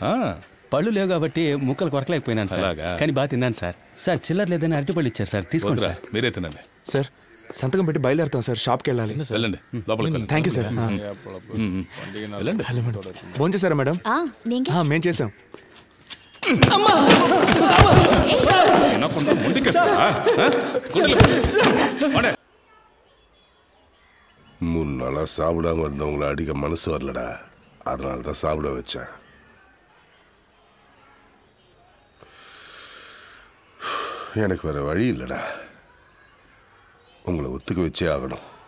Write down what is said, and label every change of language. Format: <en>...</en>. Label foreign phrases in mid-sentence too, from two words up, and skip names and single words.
<te>పళ్ళు లేవు కాబట్టి ముక్కలు కొరకలేకపోయినాను సార్, కానీ బాగా తిన్నాను సార్. సార్ చిల్లర లేదని అరటిపళ్ళు ఇచ్చారు సార్, తీసుకోండి సార్. మీరే తినండి సార్. సంతకం పెట్టి బయలుదేరుతాం సార్, షాప్కి వెళ్ళాలి. వెళ్ళండి, లోపలికి. థ్యాంక్ యూ సార్. వెళ్ళండి. ఫోన్ చేశారా మేడం? మేము చేసాం.</te> <ta>மூணு நாளா சாப்பிடாம இருந்தவங்களை அடிக்க மனசு வரலடா, அதனால தான் சாப்பிட வச்சேன். எனக்கு வேற வழி இல்லைடா, உங்களை ஒத்துக்க வச்சே ஆகணும்.</ta>